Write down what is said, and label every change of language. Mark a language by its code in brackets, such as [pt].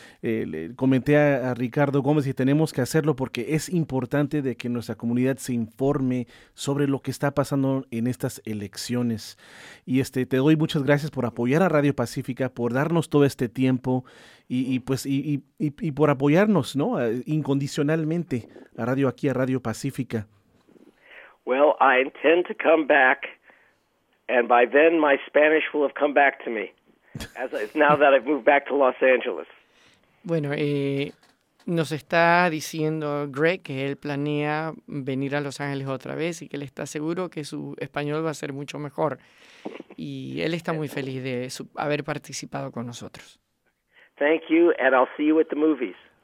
[es] Le comenté a Ricardo Gómez y tenemos que hacerlo porque es importante de que nuestra comunidad se informe sobre lo que está pasando en estas elecciones. Y te doy muchas gracias por apoyar a Radio Pacífica, por darnos todo este tiempo y por apoyarnos, ¿no?, incondicionalmente a Radio aquí, a Radio Pacífica. [en] Well, I intend to come back. And by then, my Spanish will have come back to me, now that I've moved back to Los Angeles. [es] Bueno, nos está diciendo Greg que él planea venir a Los Ángeles otra vez y que él está seguro que su español va a ser mucho mejor. Y él está muy feliz de haber participado con nosotros. [en] Thank you, and I'll see you at the movies.